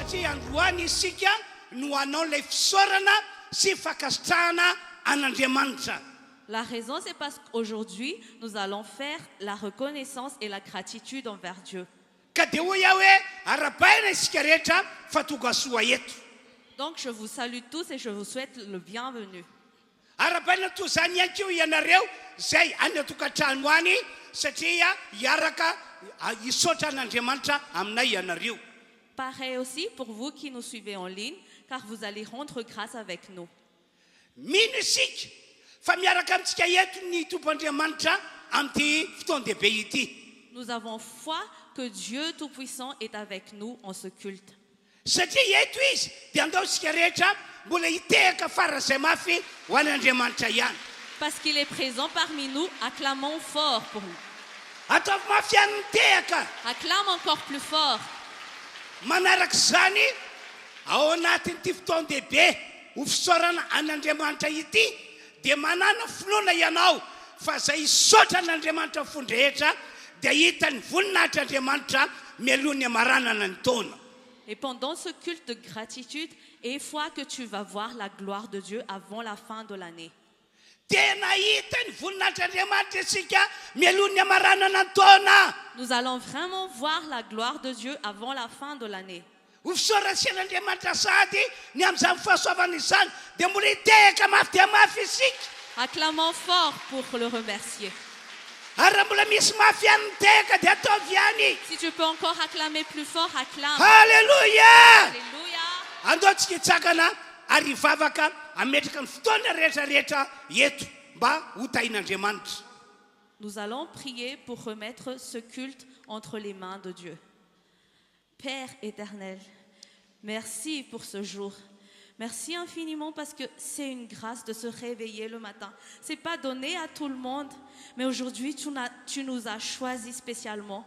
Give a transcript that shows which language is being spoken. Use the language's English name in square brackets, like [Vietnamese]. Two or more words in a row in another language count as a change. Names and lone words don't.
[Malagasy] androany isika no anao lay fisaorana sy fakasitrahana an'Andriamanitra. [French] La raison, c'est parce qu'aujourd'hui, nous allons faire la reconnaissance et la gratitude envers Dieu. [Malagasy] Ka dia hoy aho hoe arabaina isika rehetra fa tonga soa eto. [French] Donc, je vous salue tous et je vous souhaite le bienvenu. [Malagasy] Arabaina toy izany ihany koa ianareo zay any an-tokantrano any satria hiaraka hisaotra an'Andriamanitra aminay ianareo. [French] Pareil aussi pour vous qui nous suivez en ligne, car vous allez rendre grâce avec nous. [Malagasy] Mino isika fa miaraka amintsika eto ny tompoandriamanitra amin'ity fotoan-dehibe ity. [French] Nous avons foi que Dieu Tout-Puissant est avec nous en ce culte. [Malagasy] Satria eto izy dia andao isika rehetra mbola hitehaka farazay mafy ho an'Andriamanitra ihany. [French] Parce qu'il est présent parmi nous, acclamons fort pour lui. [Malagasy] Ataovy mafy ihany mitehaka. [French] Acclame encore plus fort. [Malagasy] Manaraka izany ao anatin'ity fotoan-dehibe ho fisaorana an'Andriamanitra ity dia manana filoana ianao fa zay hisaotra an'Andriamanitra fondrehetra dia hita ny voninahitr'Andriamanitra mialoha ny hamaranana ny taona. [French] Et pendant ce culte de gratitude, aie foi que tu vas voir la gloire de Dieu avant la fin de l'année. [Malagasy] Tena hita ny voninahitr'Andriamanitra isika mialoha ny hamaranana ny taona. [French] Nous allons vraiment voir la gloire de Dieu avant la fin de l'année. [Malagasy] Ho fisaoran'Andriamanitra sady ny amin'izany fahasoavana izany dia mbola hitehaka mafy dia mafy isika. [French] Acclamons fort pour le remercier. [Malagasy] Ary raha mbola misy mafy ihany mitehaka dia ataovy ihany. [French] Si tu peux encore acclamer plus fort, acclame. [Malagasy] Halleluja! [French] Alléluia. [Malagasy] Andaontsika hitsakana ary hivavaka ametraka ny fotoana rehetrarehetra eto mba ho tahin'Andriamanitra. [French] Nous allons prier pour remettre ce culte entre les mains de Dieu. Père éternel, merci pour ce jour. Merci infiniment parce que c'est une grâce de se réveiller le matin. Ce n'est pas donné à tout le monde, mais aujourd'hui tu nous as choisis spécialement.